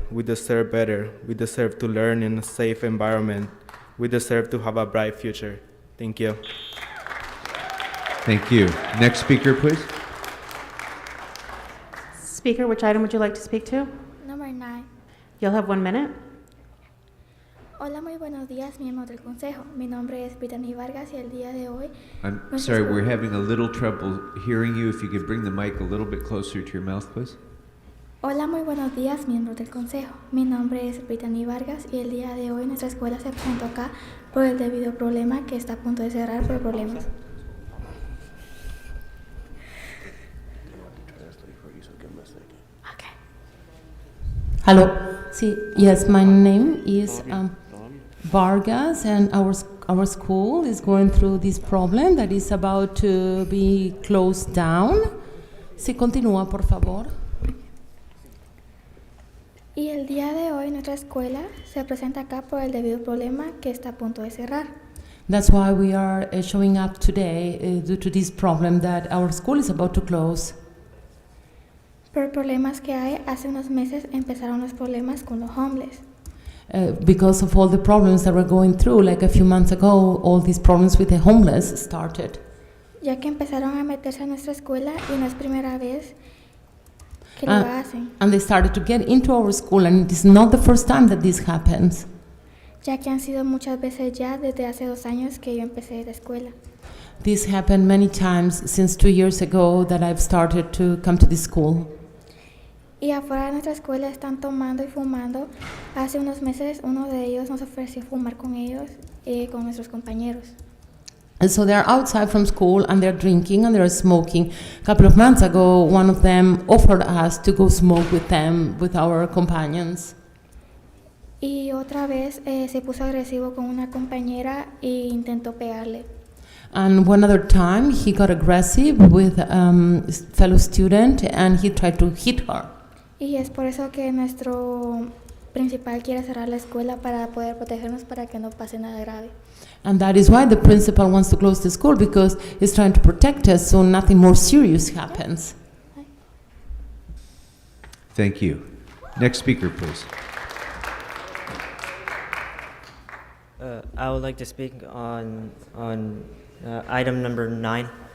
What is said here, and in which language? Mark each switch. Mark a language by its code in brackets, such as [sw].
[en] We deserve better. We deserve to learn in a safe environment. We deserve to have a bright future. Thank you. Thank you. Next speaker, please. Speaker, which item would you like to speak to? Number 9. You'll have 1 minute. [es] Hola, muy buenos días, miembros del Consejo. Mi nombre es Brittany Vargas y el día de hoy... [en] I'm sorry, we're having a little trouble hearing you. If you could bring the mic a little bit closer to your mouth, please. [es] Hola, muy buenos días, miembros del Consejo. Mi nombre es Brittany Vargas y el día de hoy nuestra escuela se presentó acá por el debido problema que está a punto de cerrar por problemas. [en] Hello. See, yes, my name is Vargas, and our school is going through this problem that is about to be closed down. [es] Si continúa, por favor. Y el día de hoy nuestra escuela se presenta acá por el debido problema que está a punto de cerrar. [en] That's why we are showing up today due to this problem that our school is about to close. [es] Por problemas que hay, hace unos meses empezaron los problemas con los homeless. [en] Because of all the problems that we're going through, like a few months ago, all these problems with the homeless started. [es] Ya que empezaron a meterse a nuestra escuela y no es primera vez que lo hacen. [en] And they started to get into our school, and it is not the first time that this happens. [es] Ya que han sido muchas veces ya desde hace 2 años que yo empecé la escuela. [en] This happened many times since 2 years ago that I've started to come to this school. [es] Y afuera de nuestra escuela están tomando y fumando. Hace unos meses uno de ellos nos ofreció fumar con ellos, con nuestros compañeros. [en] And so they're outside from school and they're drinking and they're smoking. A couple of months ago, one of them offered us to go smoke with them, with our companions. [es] Y otra vez se puso agresivo con una compañera e intentó pegarle. [en] And one other time, he got aggressive with a fellow student and he tried to hit her. [es] Y es por eso que nuestro principal quiere cerrar la escuela para poder protegernos para que no pase nada grave. [en] And that is why the principal wants to close the school, because he's trying to protect us so nothing more serious happens. Thank you. Next speaker, please. I would like to speak on item number 9.